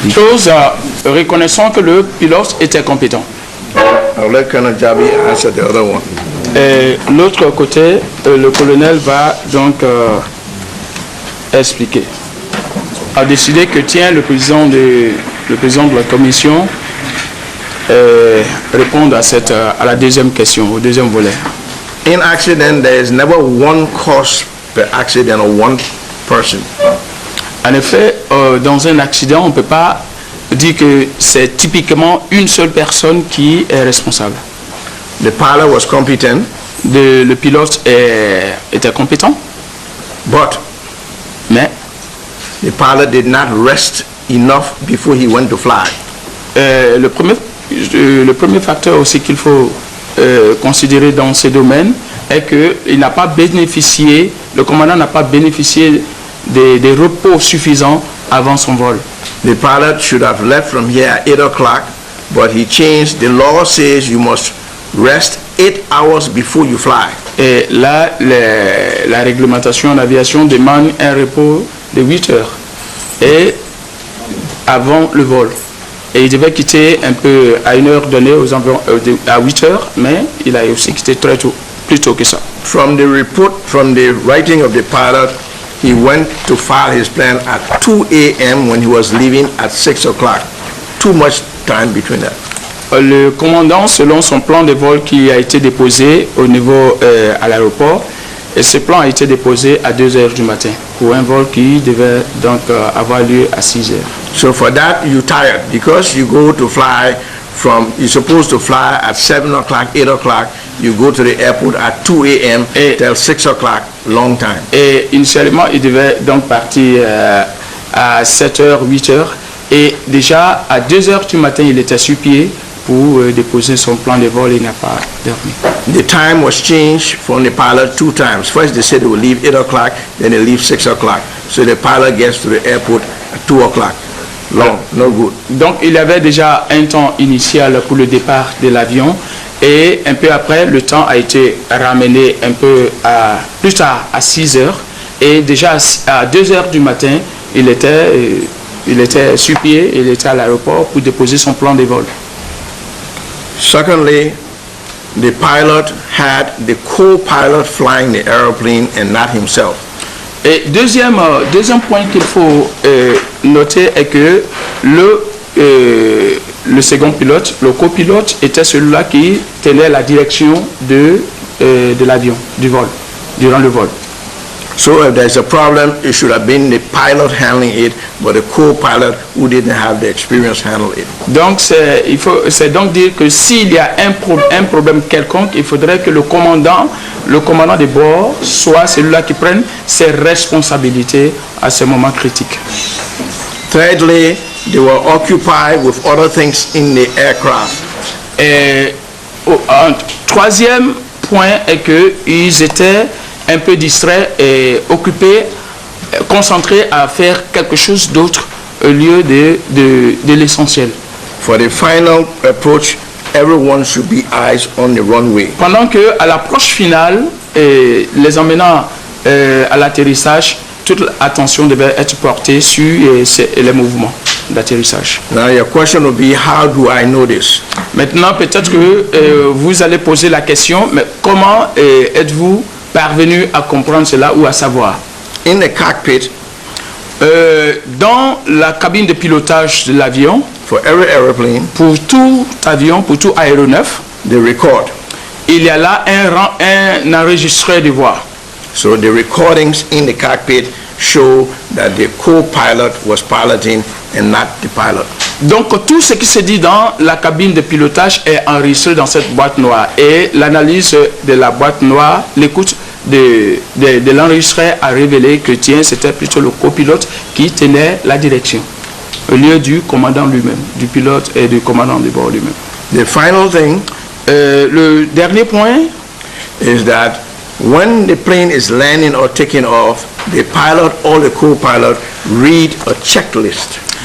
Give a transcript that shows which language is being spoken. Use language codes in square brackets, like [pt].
[fr] Chose reconnaissant que le pilote était compétent. [en] I'll let Colonel Jabi answer the other one. [fr] L'autre côté, le colonel va donc expliquer. A décidé que tiens, le président de la commission répondre à la deuxième question, au deuxième volet. [en] In accident, there is never one cause per accident or one person. [fr] En effet, dans un accident, on ne peut pas dire que c'est typiquement une seule personne qui est responsable. [en] The pilot was competent. [fr] Le pilote était compétent. [en] But [fr] Mais [en] the pilot did not rest enough before he went to fly. [fr] le premier facteur aussi qu'il faut considérer dans ce domaine est qu'il n'a pas bénéficié, le commandant n'a pas bénéficié des repos suffisants avant son vol. [en] The pilot should have left from here at 8 o'clock, but he changed. The law says you must rest 8 hours before you fly. [fr] Et là, la réglementation en aviation demande un repos de 8 heures et avant le vol. Et il devait quitter un peu à une heure donnée, aux environs, à 8 heures, mais il a aussi quitté très tôt, plus tôt que ça. [en] From the report, from the writing of the pilot, he went to file his plan at 2 a.m. when he was leaving at 6 o'clock. Too much time between that. [fr] Le commandant, selon son plan de vol qui a été déposé au niveau à l'aéroport, et ce plan a été déposé à 2 heures du matin pour un vol qui devait donc avoir lieu à 6 heures. [en] So for that, you're tired because you go to fly from, you're supposed to fly at 7 o'clock, 8 o'clock, you go to the airport at 2 a.m. till 6 o'clock, long time. [fr] Et initialement, il devait donc partir à 7 heures, 8 heures, et déjà à 2 heures du matin, il était sur pied pour déposer son plan de vol et il n'a pas dormi. [en] The time was changed from the pilot 2 times. First they said they will leave 8 o'clock, then they leave 6 o'clock. So the pilot gets to the airport at 2 o'clock. Long, no good. [fr] Donc il y avait déjà un temps initial pour le départ de l'avion et un peu après le temps a été ramené un peu plus tard à 6 heures et déjà à 2 heures du matin il était sur pied, il était à l'aéroport pour déposer son plan de vol. [en] Secondly, the pilot had the co-pilot flying the airplane and not himself. [fr] Et deuxième point qu'il faut noter est que le second pilote, le copilote, était celui-là qui tenait la direction de l'avion, du vol, durant le vol. [en] So if there's a problem, it should have been the pilot handling it, but the co-pilot who didn't have the experience handle it. [fr] Donc c'est donc dire que s'il y a un problème quelconque, il faudrait que le commandant de bord soit celui-là qui prenne ses responsabilités à ce moment critique. [en] Thirdly, they were occupied with other things in the aircraft. [fr] Et un troisième point est qu'ils étaient un peu distraits et occupés, concentrés à faire quelque chose d'autre au lieu de l'essentiel. [en] For the final approach, everyone should be eyes on the runway. [fr] Pendant que à l'approche finale, les emmenant à l'atterrissage, toute l'attention devait être portée sur les mouvements d'atterrissage. [en] Now your question will be, how do I know this? [fr] Maintenant, peut-être que vous allez poser la question, mais comment êtes-vous parvenu à comprendre cela ou à savoir? [en] In the cockpit, [fr] dans la cabine de pilotage de l'avion, [en] for every airplane, [fr] pour tout avion, pour tout aéronef, [en] they record. [fr] il y a là un enregistreur de voix. [en] So the recordings in the cockpit show that the co-pilot was piloting and not the pilot. [fr] Donc tout ce qui se dit dans la cabine de pilotage est enregistré dans cette boîte noire et l'analyse de la boîte noire, l'écoute de l'enregistreur a révélé que c'était plutôt le copilote qui tenait la direction au lieu du commandant lui-même, du pilote et du commandant de bord lui-même. [en] The final thing [fr] le dernier point [en] is that when the plane is landing or taking off, the pilot or the co-pilot read a checklist.